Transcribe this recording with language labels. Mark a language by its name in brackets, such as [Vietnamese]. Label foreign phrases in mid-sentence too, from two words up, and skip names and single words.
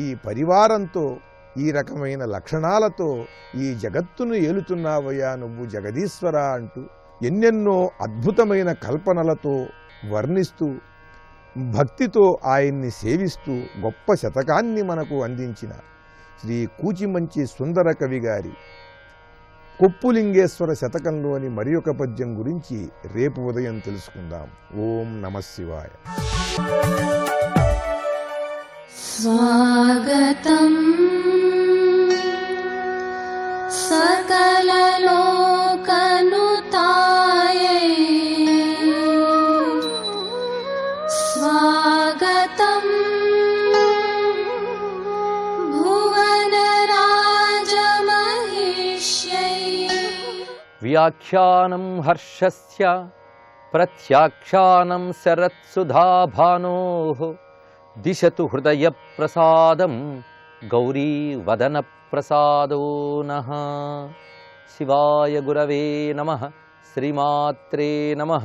[Telugu] పరివారంతో, ఈ రకమైన లక్షణాలతో ఈ జగత్తును ఏలుతున్నావయ్యా నువ్వు జగదీశ్వర అంటూ ఎన్నెన్నో అద్భుతమైన కల్పనలతో వర్ణిస్తూ భక్తితో ఆయన్ని సేవిస్తూ గొప్ప శతకాన్ని మనకు అందించిన శ్రీ కూచిమంచి సుందర కవి గారి కొప్పులింగేశ్వర శతకంలోని మరి ఒక పద్యం గురించి రేపు ఉదయం తెలుసుకుందాం. [Sanskrit] ఓం నమః శివాయ. స్వాగతం सकललोकनुतायै, स्वागतं भुवनराजमहिष्यै. వ్యాఖ్యానం హర్షస్య ప్రత్యాఖ్యానం శరత్సుధాభానోః దిశతు హృదయ ప్రసాదం గౌరీ వదన ప్రసాదో నః. శివాయ గురవే నమః. శ్రీమాత్రే నమః.